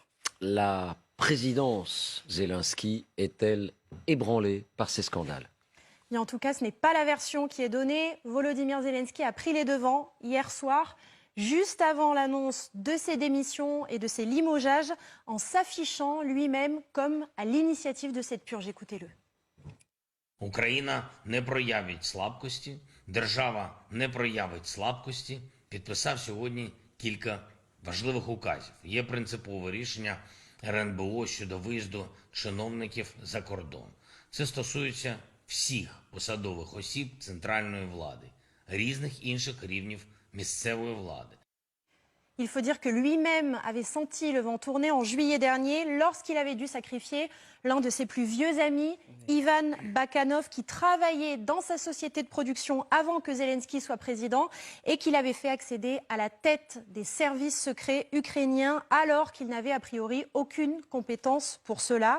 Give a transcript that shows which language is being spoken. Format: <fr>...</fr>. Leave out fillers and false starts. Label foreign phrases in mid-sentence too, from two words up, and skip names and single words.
<fr>La présidence Zelensky est-elle ébranlée par ces scandales? Et en tout cas, ce n'est pas la version qui est donnée. Volodymyr Zelensky a pris les devants hier soir, juste avant l'annonce de ses démissions et de ses limogeages, en s'affichant lui-même comme à l'initiative de cette purge. Écoutez-le.</fr> <uk>Україна не проявить слабкості, держава не проявить слабкості. Підписав сьогодні кілька важливих указів. Є принципове рішення РНБО щодо виїзду чиновників за кордон. Це стосується всіх посадових осіб центральної влади, різних інших рівнів місцевої влади.</uk> <fr>Il faut dire que lui-même avait senti le vent tourner en juillet dernier lorsqu'il avait dû sacrifier l'un de ses plus vieux amis, Ivan Bakanov, qui travaillait dans sa société de production avant que Zelensky soit président et qu'il avait fait accéder à la tête des services secrets ukrainiens alors qu'il n'avait a priori aucune compétence pour cela.</fr>